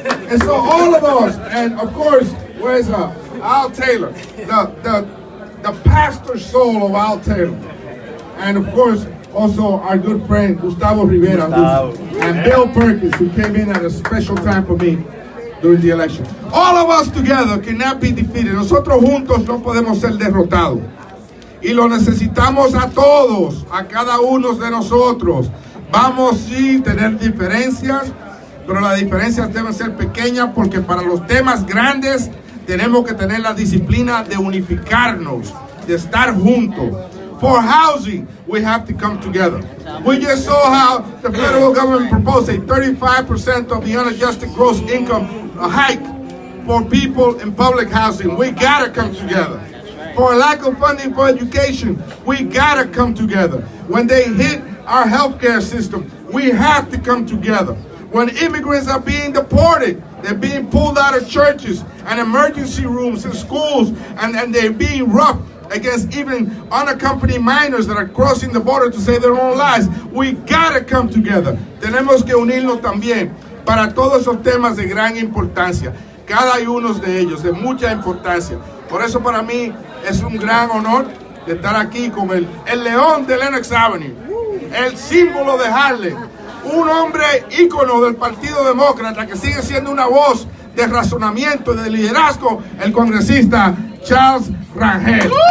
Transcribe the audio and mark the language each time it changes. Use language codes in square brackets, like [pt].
[en] And so all of us, and of course, where's Al Taylor, the pastor soul of Al Taylor. And of course, also our good friend Gustavo Rivera and Bill Perkins, who came in at a special time for me during the election. All of us together cannot be defeated. [es] Nosotros juntos no podemos ser derrotados. Y lo necesitamos a todos, a cada uno de nosotros. Vamos sí tener diferencias, pero las diferencias deben ser pequeñas, porque para los temas grandes tenemos que tener la disciplina de unificarnos, de estar juntos. [en] For housing, we have to come together. We just saw how the federal government proposed a 35% of the unadjusted gross income hike for people in public housing. We gotta come together. For a lack of funding for education, we gotta come together. When they hit our healthcare system, we have to come together. When immigrants are being deported, they're being pulled out of churches and emergency rooms in schools, and they're being roughed against even unaccompanied minors that are crossing the border to save their own lives. We gotta come together. [es] Tenemos que unirnos también para todos esos temas de gran importancia. Cada uno de ellos, de mucha importancia. Por eso para mí es un gran honor de estar aquí con el león de Lenox Avenue, el símbolo de Harlem, un hombre ícono del Partido Demócrata que sigue siendo una voz de razonamiento y de liderazgo, el congresista Charles Rangel.